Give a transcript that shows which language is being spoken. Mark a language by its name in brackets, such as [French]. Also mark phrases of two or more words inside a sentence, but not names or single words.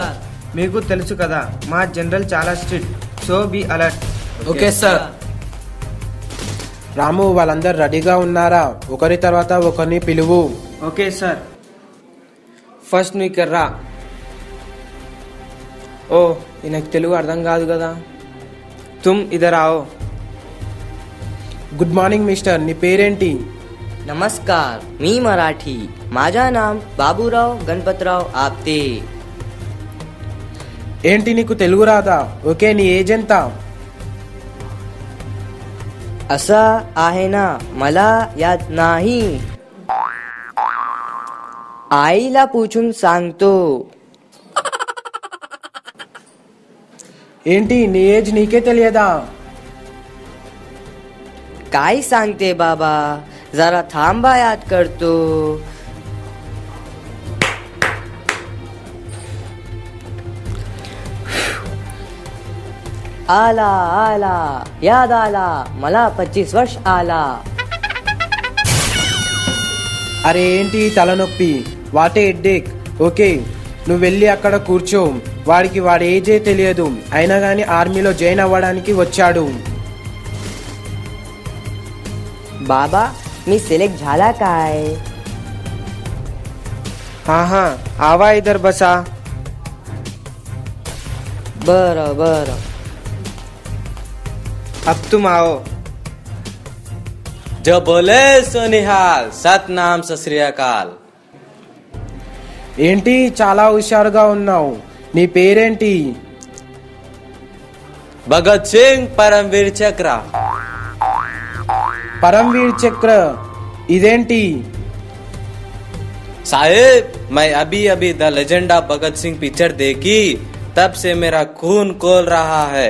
[Telugu] మీకు తెలుసు కదా మా జనరల్ చాలా స్ట్రిక్ట్, [English] so be alert. [Telugu] ఓకే సార్. రాము, వాళ్ళందరూ రెడీగా ఉన్నారా? ఒకరి తర్వాత ఒకరిని పిలువు. ఓకే సార్. ఫస్ట్ నువ్వు ఇక్కడ రా. ఓ, ఈయనకు తెలుగు అర్థం కాదు కదా. [Hindi] तुम इधर आओ. [English] good morning Mister, [Telugu] నీ పేరేంటి? [Marathi] नमस्कार, मी मराठी. माझा नाम बाबूराव गणपतराव आपते. [Telugu] ఏంటి నీకు తెలుగు రాదా? ఓకే, నీ ఏజ్ ఎంత? [Marathi] असा आहे ना, मला याद नाही. आईला पूछून सांगतो. [Telugu] ఏంటి నీ ఏజ్ నీకే తెలియదా? [Marathi] काय सांगते बाबा, जरा थांबा, याद करतो. आला आला, याद आला, मला 25 वर्ष आला. [Telugu] అరే ఏంటి తలనొప్పి? [English] what a headache. [Telugu] ఓకే, నువ్వు వెళ్ళి అక్కడ కూర్చో. వాడి ఏజే తెలియదు, అయినా కానీ ఆర్మీలో జాయిన్ అవ్వడానికి వచ్చాడు. [Marathi] बाबा, मी सिलेक्ट झाला काय? [Hindi] हाँ, आवा इधर बसा. [Marathi] बरं बरं. [Hindi] अब तुम आओ. [Punjabi] जो बोले सो निहाल, सतनाम सत श्री अकाल. [Telugu] ఏంటి చాలా హుషారుగా ఉన్నావు? నీ పేరేంటి? [Hindi] भगत सिंह परमवीर चक्र. [Telugu] పరమ్వీర్ చక్ర ఇదేంటి? [Hindi] साहेब, मैं अभी अभी द लेजेंड ऑफ भगत सिंह पिक्चर देखी, तब से मेरा खून खोल रहा है.